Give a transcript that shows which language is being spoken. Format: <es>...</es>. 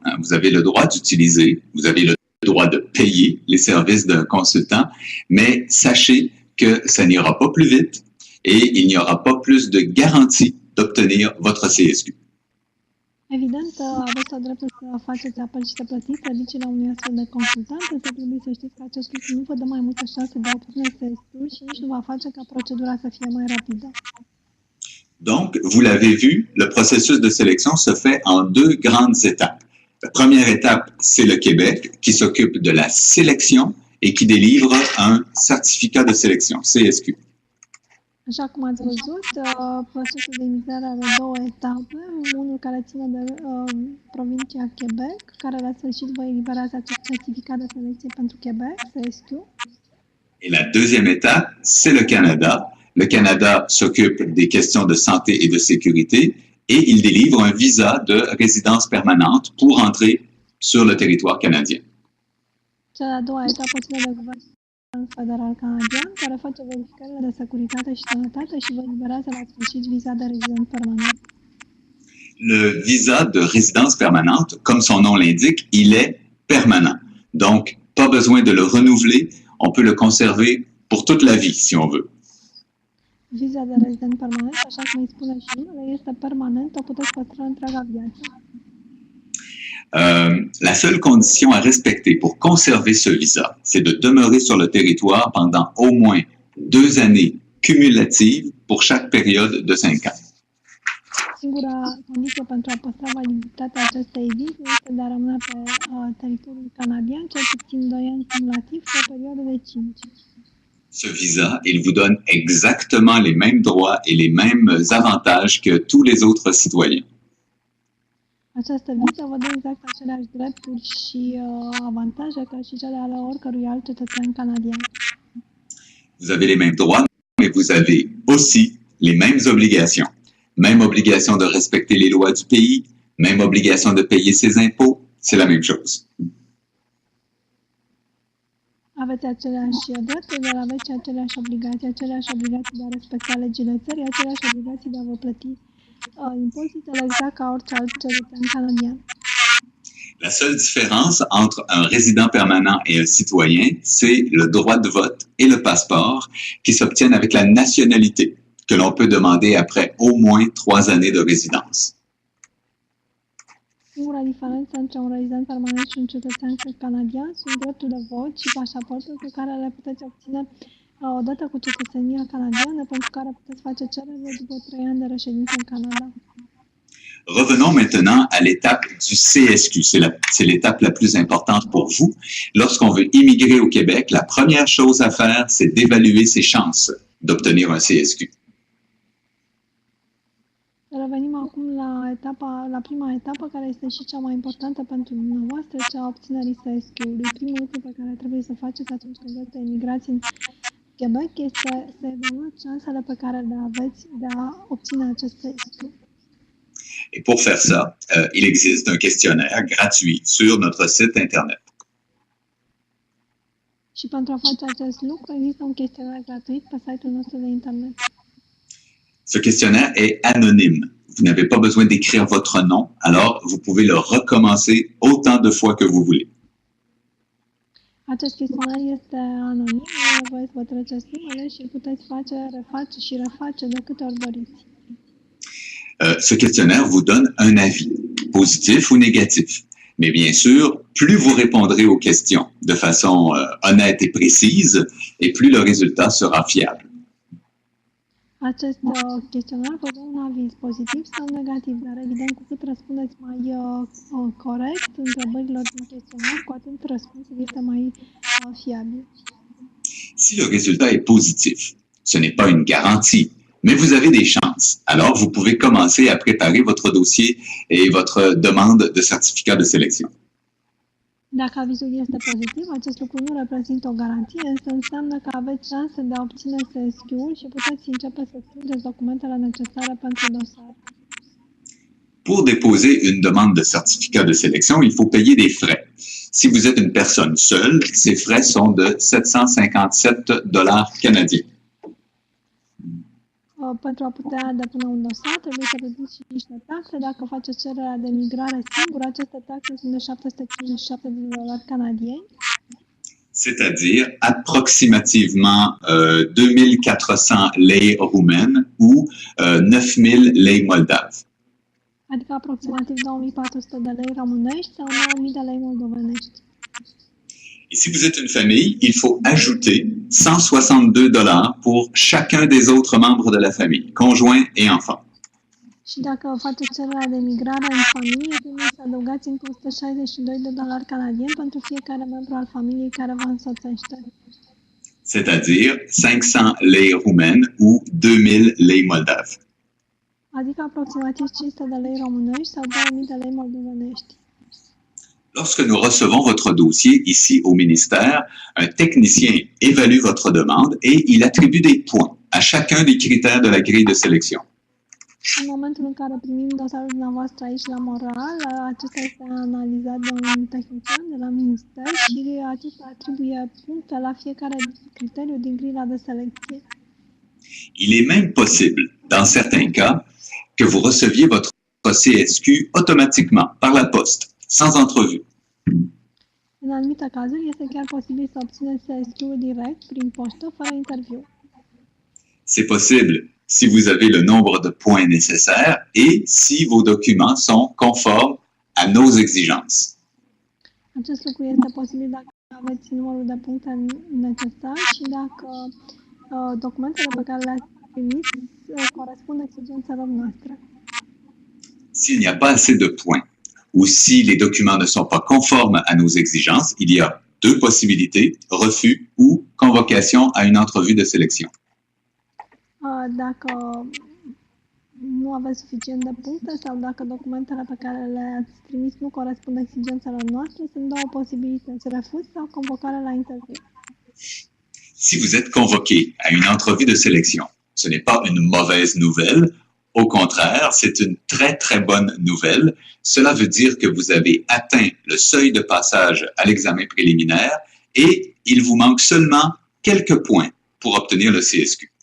<fr>Hein, vous avez le droit d'utiliser, vous avez le droit de payer les services d'un consultant, mais sachez que ça n'ira pas plus vite et il n'y aura pas plus de garantie d'obtenir votre CSQ.</fr> <ro>Evident, aveți o dreptul să faceți apel și să plătiți serviciile unui astfel de consultant, însă trebuie să știți că acest lucru nu vă dă mai multe șanse de a obține CSQ-ul și nici nu va face ca procedura să fie mai rapidă.</ro> <fr>Donc, vous l'avez vu, le processus de sélection se fait en deux grandes étapes. La première étape, c'est le Québec qui s'occupe de la sélection et qui délivre un certificat de sélection, CSQ.</fr> <ro>Așa cum ați văzut, procesul de imigrare are două etape, unul care ține de provincia Quebec, care la sfârșit vă eliberează acest certificat de selecție pentru Quebec, CSQ.</ro> <fr>Et la deuxième étape, c'est le Canada. Le Canada s'occupe des questions de santé et de sécurité et il délivre un visa de résidence permanente pour entrer sur le territoire canadien.</fr> <ro>Cea de-a doua etapă ține de Guvernul Federal Canadian, care face verificările de securitate și sănătate și vă eliberează la sfârșit viza de rezident permanent.</ro> <fr>Le visa de résidence permanente, comme son nom l'indique, il est permanent. Donc, pas besoin de le renouveler, on peut le conserver pour toute la vie, si on veut.</fr> <ro>Viza de rezident permanent, așa cum îi spune și numele, este permanent, o puteți păstra întreaga viață.</ro> <fr>La seule condition à respecter pour conserver ce visa, c'est de demeurer sur le territoire pendant au moins 2 années cumulatives pour chaque période de 5 ans.</fr> <ro>Singura condiție pentru a păstra validitatea acestei vize este de a rămâne pe teritoriul canadian, cel puțin 2 ani cumulativ, pe o perioadă de 5.</ro> <fr>Ce visa, il vous donne exactement les mêmes droits et les mêmes avantages que tous les autres citoyens.</fr> <ro>Această viză vă dă exact aceleași drepturi și avantaje ca și cele ale oricărui alt cetățean canadian.</ro> <fr>Vous avez les mêmes droits, mais vous avez aussi les mêmes obligations. Même obligation de respecter les lois du pays, même obligation de payer ses impôts, c'est la même chose.</fr> <ro>Aveți aceleași drepturi, dar aveți aceleași obligații de a respecta legile țării, aceleași obligații de a vă plăti impozitele exact ca orice alt cetățean canadian.</ro> <fr>La seule différence entre un résident permanent et un citoyen, c'est le droit de vote et le passeport qui s'obtiennent avec la nationalité, que l'on peut demander après au moins 3 années de résidence.</fr> <ro>Singura diferență între un rezident permanent și un cetățean canadian sunt dreptul de vot și pașaportul pe care le puteți obține odată cu cetățenia canadiană, pentru care puteți face cerere după 3 ani de reședință în Canada.</ro> <fr>Revenons maintenant à l'étape du CSQ. C'est l'étape la plus importante pour vous. Lorsqu'on veut immigrer au Québec, la première chose à faire, c'est d'évaluer ses chances d'obtenir un CSQ.</fr> <ro>Revenim acum la prima etapă, care este și cea mai importantă pentru dumneavoastră, cea a obținerii CSQ-ului. Primul lucru pe care trebuie să faceți atunci când vreți să emigrați în Quebec este să evaluați șansele pe care le aveți de a obține acest CSQ.</ro> <fr>Et pour faire ça, il existe un questionnaire gratuit sur notre site Internet.</fr> <ro>Și pentru a face acest lucru, există un chestionar gratuit pe site-ul nostru de internet.</ro> <fr>Ce questionnaire est anonyme. Vous n'avez pas besoin d'écrire votre nom, alors vous pouvez le recommencer autant de fois que vous voulez.</fr> <ro>Acest chestionar este anonim, nu e nevoie să vă treceți numele și îl puteți reface și reface de câte ori doriți.</ro> <fr>Ce questionnaire vous donne un avis, positif ou négatif. Mais bien sûr, plus vous répondrez aux questions de façon honnête et précise, et plus le résultat sera fiable.</fr> <ro>Acest chestionar vă dă un aviz pozitiv sau negativ, dar evident cu cât răspundeți mai corect întrebărilor din chestionar, cu atât răspunsul este mai fiabil.</ro> <fr>Si le résultat est positif, ce n'est pas une garantie, mais vous avez des chances. Alors, vous pouvez commencer à préparer votre dossier et votre demande de certificat de sélection.</fr> <ro>Dacă avizul este pozitiv, acest lucru nu reprezintă o garanție, însă înseamnă că aveți șanse de a obține CSQ-ul și puteți începe să strângeți documentele necesare pentru dosar.</ro> <fr>Pour déposer une demande de certificat de sélection, il faut payer des frais. Si vous êtes une personne seule, ces frais sont de 757 $ canadiens.</fr> <ro>Pentru a putea depune un dosar, trebuie să plătiți și niște taxe. Dacă faceți cererea de migrare singură, aceste taxe sunt de 757 $ canadieni.</ro> <fr>C'est-à-dire approximativement 2400 lei roumaines ou 9000 lei moldaves.</fr> <ro>Adică aproximativ 2400 de lei românești sau 9000 de lei moldovenești.</ro> <fr>Et si vous êtes une famille, il faut ajouter 162 $ pour chacun des autres membres de la famille, conjoints et enfants.</fr> <ro>Și dacă faceți cererea de migrare în familie, trebuie să adăugați încă 162 $ canadieni pentru fiecare membru al familiei care vă însoțește.</ro> <fr>C'est-à-dire 500 lei roumaines ou 2000 lei moldaves.</fr> <ro>Adică aproximativ 500 de lei românești sau 2000 de lei moldovenești.</ro> <fr>Lorsque nous recevons votre dossier ici au ministère, un technicien évalue votre demande et il attribue des points à chacun des critères de la grille de sélection.</fr> <ro>În momentul în care primim dosarul dumneavoastră aici la Montreal, acesta este analizat de un tehnician de la minister și acesta atribuie puncte la fiecare criteriu din grila de selecție.</ro> <fr>Il est même possible, dans certains cas, que vous receviez votre CSQ automatiquement par la poste, sans entrevue.</fr> <ro>În anumite cazuri, este chiar posibil să obțineți CSQ-ul direct, prin poștă, fără interviu.</ro> <fr>C'est possible si vous avez le nombre de points nécessaires et si vos documents sont conformes à nos exigences.</fr> <ro>Acest lucru este posibil dacă aveți numărul de puncte necesar și dacă documentele pe care le-ați primit corespund exigențelor noastre.</ro> <fr>S'il n'y a pas assez de points ou si les documents ne sont pas conformes à nos exigences, il y a 2 possibilités, refus ou convocation à une entrevue de sélection.</fr> <ro>Dacă nu aveți suficient de puncte sau dacă documentele pe care le-ați trimis nu corespund exigențelor noastre, sunt 2 posibilități, refuz sau convocare la interviu.</ro> <fr>Si vous êtes convoqué à une entrevue de sélection, ce n'est pas une mauvaise nouvelle. Au contraire, c'est une très, très bonne nouvelle. Cela veut dire que vous avez atteint le seuil de passage à l'examen préliminaire et il vous manque seulement quelques points pour obtenir le CSQ.</fr>